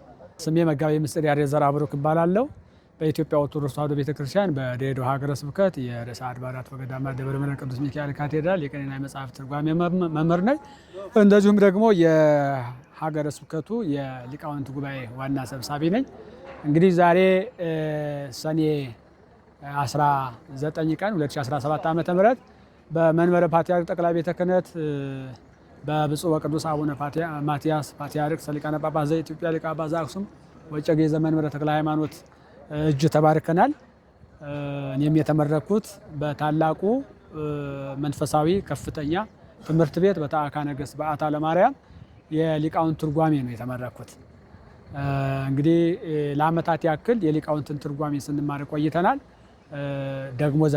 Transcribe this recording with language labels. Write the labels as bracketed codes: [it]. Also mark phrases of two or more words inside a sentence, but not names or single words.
[am] ስሜ መጋቤ ምስጢር ያሬድ ዘርአብሩክ እባላለሁ። በኢትዮጵያ ኦርቶዶክስ ተዋሕዶ ቤተክርስቲያን በድሬዳዋ ሀገረ ስብከት የርዕሰ አድባራት ወገዳማት ደብረ ምሕረት ቅዱስ ሚካኤል ካቴድራል የቅኔና የመጽሐፍ ትርጓሜ መምህር ነኝ። እንደዚሁም ደግሞ የሀገረ ስብከቱ የሊቃውንት ጉባኤ ዋና ሰብሳቢ ነኝ። እንግዲህ ዛሬ ሰኔ 19 ቀን 2017 ዓ.ም በመንበረ ፓትርያርክ ጠቅላይ ቤተ ክህነት በብፁዕ ወቅዱስ አቡነ ማትያስ ፓትርያርክ ሊቃነ ጳጳሳት ዘኢትዮጵያ ሊቀ ጳጳስ ዘአክሱም ወዕጨጌ ዘመንበረ ተክለ ሃይማኖት እጅ ተባርከናል። እኔም የተመረኩት በታላቁ መንፈሳዊ ከፍተኛ ትምህርት ቤት በተአካ ነገሥት በዓታ ለማርያም የሊቃውንት ትርጓሜ ነው የተመረኩት። እንግዲህ ለዓመታት ያክል የሊቃውንትን ትርጓሜ ስንማር ቆይተናል። ደግሞ ዛሬ